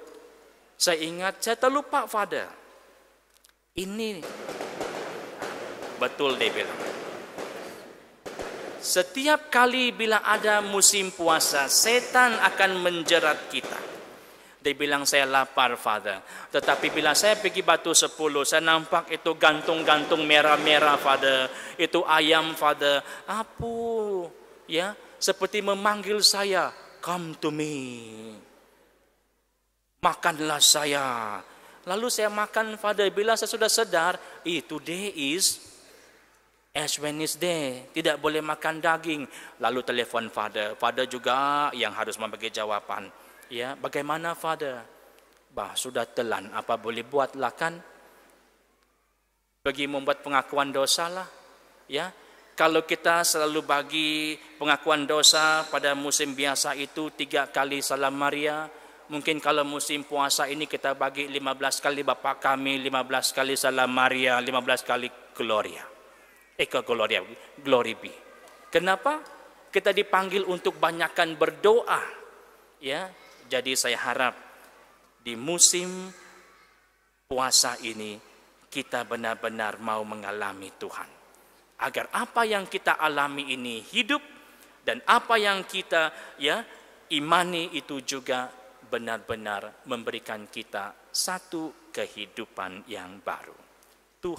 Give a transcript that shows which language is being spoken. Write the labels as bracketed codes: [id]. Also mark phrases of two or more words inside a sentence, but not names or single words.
[ms] Saya ingat, saya terlupa Father. Ini betul dia bilang. Setiap kali bila ada musim puasa, setan akan menjerat kita. Dia bilang saya lapar Father. Tetapi bila saya pergi Batu 10, saya nampak itu gantung-gantung merah-merah Father. Itu ayam Father. Apa? Ya, seperti memanggil saya, [en] come to me. [ms] Makanlah saya. Lalu saya makan Father. Bila saya sudah sedar, [en] today is Ash Wednesday, [ms] tidak boleh makan daging. Lalu telefon Father. Father juga yang harus membagi jawapan. Ya, bagaimana Father? Bah, sudah telan, apa boleh buatlah kan? Pergi membuat pengakuan dosa lah. Ya, kalau kita selalu bagi pengakuan dosa pada musim biasa itu 3 kali salam Maria. Mungkin kalau musim puasa ini kita bagi 15 kali Bapa kami, 15 kali salam Maria, 15 kali Gloria. [en] Gloria, glory be. [ms] Kenapa? Kita dipanggil untuk banyakkan berdoa. Ya, jadi saya harap di musim puasa ini kita benar-benar mau mengalami Tuhan. Agar apa yang kita alami ini hidup dan apa yang kita ya imani itu juga benar-benar memberikan kita satu kehidupan yang baru.